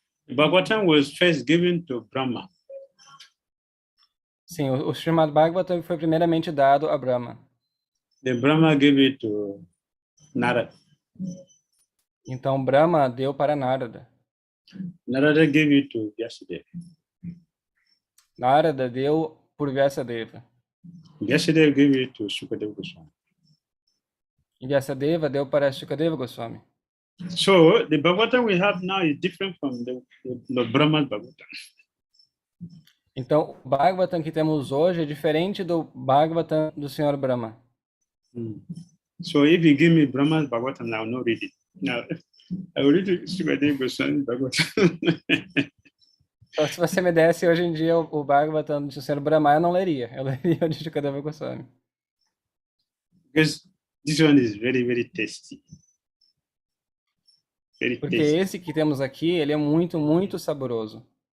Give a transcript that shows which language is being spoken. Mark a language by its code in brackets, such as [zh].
[en] Bhagavatam was first given to Brahma. [pt] Sim, o Srimad Bhagavatam foi primeiramente dado a Brahma. [en] Then Brahma gave it to Narada. [pt] Então Brahma deu para Narada. [en] Narada gave it to Vyasadeva. [pt] Narada deu por Vyasadeva. [en] Vyasadeva gave it to Sukadeva Goswami. [pt] E Vyasadeva deu para Shukadeva Goswami. [en] So the Bhagavatam we have now is different from the Brahma's Bhagavatam. [pt] Então o Bhagavatam que temos hoje é diferente do Bhagavatam do Senhor Brahma. [en] So if you give me Brahma's Bhagavatam, I will not read it. Now, I will read Sukadeva Goswami Bhagavatam. [pt] Então, se você me desse hoje em dia o Bhagavatam do Senhor Brahma, eu não leria. Eu leria o de Shukadeva Goswami. [en] Because this one is very, very tasty. Very [pt] Porque [en] tasty. [pt] esse que temos aqui, ele é muito, muito saboroso.